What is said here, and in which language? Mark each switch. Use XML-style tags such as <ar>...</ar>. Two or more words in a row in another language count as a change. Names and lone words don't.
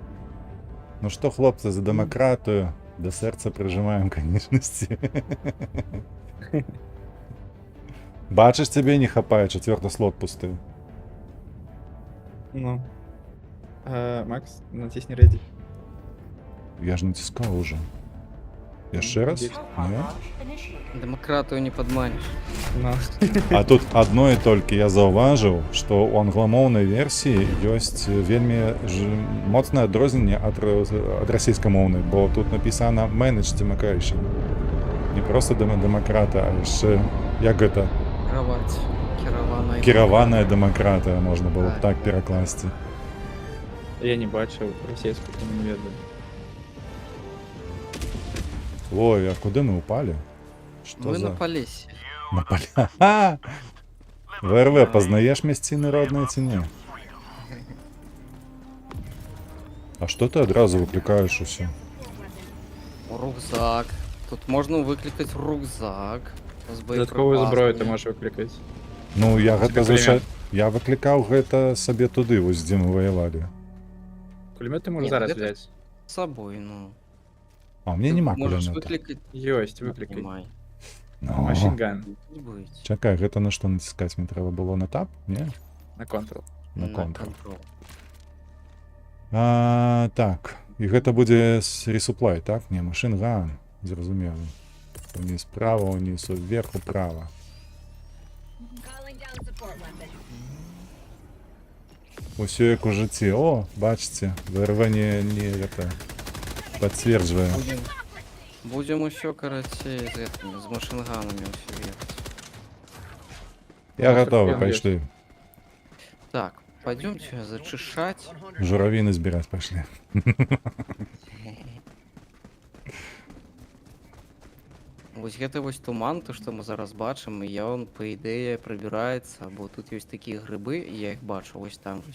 <be>Ну што, хлопцы, за дэмакратыю да сэрца прыжымаем канечнасці. Бачыш, цябе не хапае, чацвёрты слот пусты.</be> <uk>ну. Макс, натисни ready.</uk> <be>Я ж націскаў уже. Яшчэ раз?</be> <ru>Есть.</ru> <be>Hellpod Не?</be> <en>launch initiated.</en> <be>Дэмакратыю не падманеш. Ну. А тут адно і толькі я заўважыў, што ў англамоўнай версіі ёсць вельмі моцнае адрозненне ад расійскамоўнай, бо тут напісана</be> <en>Manage Democration.</en> <be>Не проста дэмакрата, а яшчэ як гэта Кіраваць. Кіраваная. кіраваная дэмакратыя можна было б Так. так перакласці.</be> <uk>Я не бачив російську, тому не ведаю.</uk> <be>Ой, а куды мы упалі? Што Мы за... на палесе. На паля. Ха! ВРВ, пазнаеш мясціны родныя ці не? А што ты адразу выклікаеш усё? Рюкзак. Тут можна выклікаць рюкзак. З</be> <uk>Додатковую зброю ти боєприпасами. можеш викликати.</uk> <be>Ну, я гэта</be> <uk>Тебе</uk> <be>звычай... Я выклікаў гэта сабе туды, вось дзе мы ваявалі.</be> <uk>Кулемет ти можеш Ні,</uk> <be>зараз це-</be> <uk>взяти. З собою, ну. А, у меня нема Можеш кулемета.</uk> <be>выклікаць.</be> <uk>Йость, викликай. Немає.</uk> <be>Ну,</be> <uk>Машинган</uk> <ru>Не бить.</ru> <be>чакай, гэта на што націскаць мне трэба было на тап? Не? на контрол. На контрол. контрол. Так, і гэта будзе ресуплай, так? Не, машинган. Зразумела. Уніз справа, уніз вверх, управа. Усё як у жыцці. О, бачыце, ВРВ не гэта пацверджвае.</be> <ru>Будем еще карацей з этими, з машинганами усё ехать.</ru> <be>Я гатовы,</be> <ru>Прям</ru> <be>пайшлі.</be> <ru>Так, пойдемте зачищать.</ru> <be>Журавіны збіраць пайшлі. Вось гэта вось туман, то што мы зараз бачым, і ён па ідэі прыбіраецца, бо тут ёсць такія грыбы, і я іх бачу вось там вось.</be>